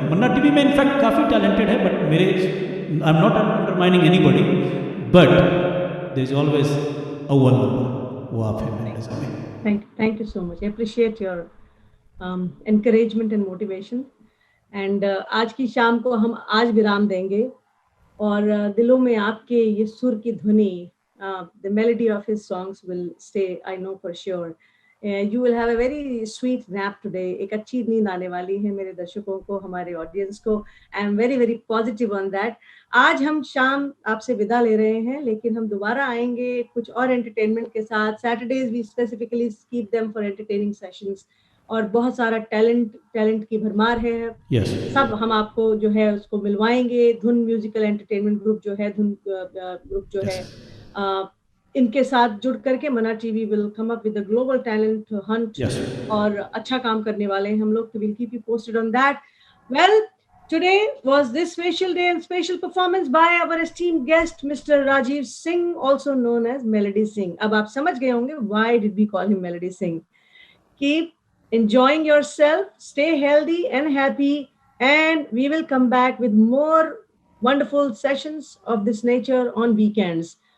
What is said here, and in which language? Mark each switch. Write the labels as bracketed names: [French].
[English] Manna TV में in fact काफ़ी talented है, बट मेरे I am not undermining anybody, but there is always a one number, [Hindi] वो आप हैं मेरे नज़र में। [English] Thank you so much. I appreciate your encouragement and motivation. [Hindi] And आज की शाम को हम आज विराम देंगे और दिलों में आपके ये सुर की ध्वनि, [English] the melody of his songs will stay, I know for sure. You will have a very sweet nap today. [Hindi] एक अच्छी नींद आने वाली है मेरे दर्शकों को, हमारे ऑडियंस को. [English] I am very very positive on that. [Hindi] आज हम शाम आपसे विदा ले रहे हैं, लेकिन हम दोबारा आएंगे कुछ और एंटरटेनमेंट के साथ. [English] Saturdays we specifically keep them for entertaining sessions. [Hindi] और बहुत सारा टैलेंट की भरमार है. [English] Yes. [Hindi] सब हम आपको जो है उसको मिलवाएंगे. धुन म्यूजिकल एंटरटेनमेंट ग्रुप जो है, धुन ग्रुप जो है, इनके साथ जुड़ करके मन्ना TV [English] Will come up with a global talent hunt. Yes. [Hindi] और अच्छा काम करने वाले हैं हम लोग. तो [English] Will keep you posted on that. Well, today was this special day and special performance by our esteemed guest Mr. Rajiv Singh, also known as Melody Singh. [Hindi] अब आप समझ गए होंगे [English] why did we call him Melody Singh. Keep enjoying yourself, stay healthy and happy, and we will come back with more wonderful sessions of this nature on weekends.